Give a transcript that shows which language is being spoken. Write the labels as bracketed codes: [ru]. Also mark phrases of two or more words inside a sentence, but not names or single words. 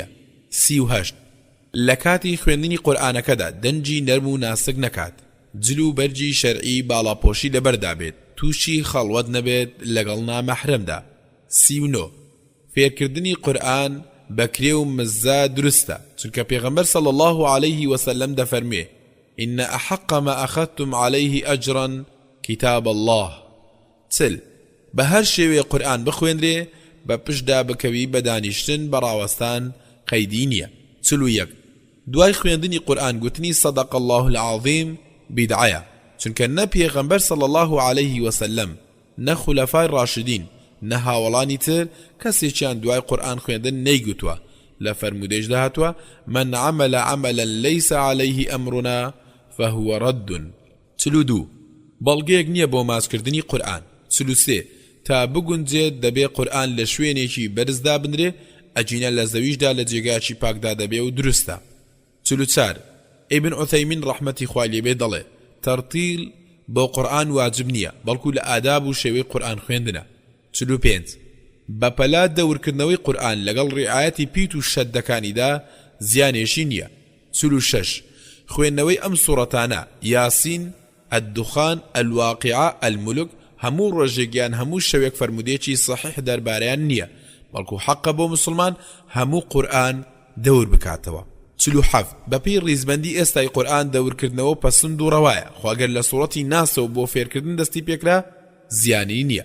[ckb] 38 لە کاتی خوێندنی قورئانەکەدا دەنجی نەرم و ناسک نەکات جل و بەرجی شەرعی باڵاپۆشی لەبەردا بێت تووشی خەڵوەت نەبێت لەگەڵ نامەحرەمدا. 39 فێرکردنی قورئان بەکرێ و مزە دروستە چونکە پێغەمبەر [ar] صلی الله عليه وسلم [ckb] دەفەرمێ [ar] إن أحق ما أخذتم عليه أجرا كتاب الله. [ckb] چل بە هەر شێوەیە قورئان بخوێنرێ بە پشدا بکەوی بە دانیشتن بەڕاوەستان قەیدی نییە. 41 دوای خوێندنی قورئان گوتنی [ar] صدق الله العظیم [ckb] بیدعەیە چونکە نە پێغەمبەر [ar] صلی الله عليه وسلم [ckb] نە خولەفای ڕاشدین نە هاوڵانی تر کەسێکیان دوای قورئان خوێندن نەیگوتووە لە فەرمودەیەشدا هاتووە [ar] من عمل عملا ليس عليه أمرنا فهو رد. [ckb] 42 بەڵگەیەک نییە بۆ ماسکردنی قورئان. 43 تا بگونجێت دەبێ قورئان لە شوێنێکی بەرزدا بنرێ ئەجینە لە زەویشدا لە جێگایکی پاکدا دەبێ و دروستە. 44 ئیبن عوثەیمین ڕەحمەتی خوای لێبێ دەڵێ تەرتیل بۆ قورئان واجب نییە بەڵکو لە ئاداب و شێوەی قورئان خوێندنە. 45 بەپەلا دەورکردنەوەی قورئان لەگەڵ ڕێعایەتی پیت و شەدەکانیدا زیانێشی نییە. 46 خوێندنەوەی ئەم سوورەتانە یاسین الدخان الواقعة الملك هەموو ڕۆژێکیان هەموو شەوێک فەرمودێکی صحیح دەربارەیان نییە بەڵکو حەقە بۆ مسلمان هەموو قورئان دەور بکاتەوە. 47 بەپێی ڕیزبەندی ئێستای قورئان دەورکردنەوە پەسند و ڕەوایە خواگەر لە سوورەتی ناسەوە بۆ فێرکردن دەستی پێکرا زیانی نییە.